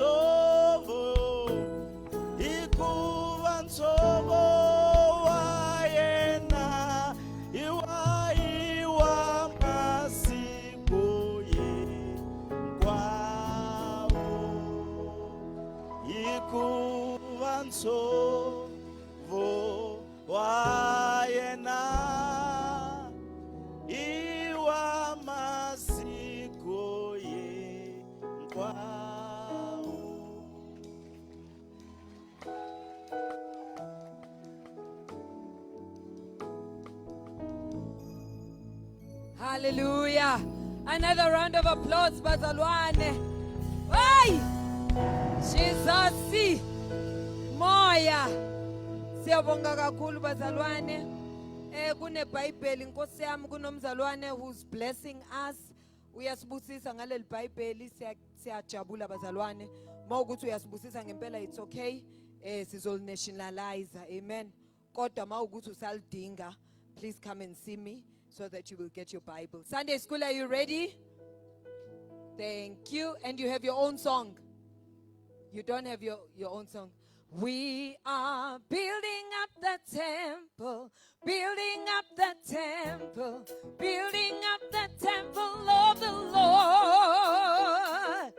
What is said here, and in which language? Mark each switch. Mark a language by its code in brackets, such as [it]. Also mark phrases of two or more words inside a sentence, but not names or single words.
[ts] nsovo wa yena iwa masiku hinkwawo hikuva nsovo wa yena iwa masiku hinkwawo. [en] Hallelujah. Another round of applause, bazalwane. Hey! Jesus. [zu] Moya. Siyabonga kakhulu bazalwane. Kune Bible inkosi yami kunomzalwane [en] who's blessing us. [zu] Uyasibusisa ngaleli Bible siyajabula bazalwane. Mawukuthi uyasibusisa ngempela [en] it's okay. [zu] Sizolnationalize. Amen. Kodwa mawukuthi usalidinga, [en] please come and see me so that you will get your Bible. Sunday school, are you ready? Thank you. And you have your own song. You don't have your own song. We are building up the temple, building up the temple, building up the temple of the Lord.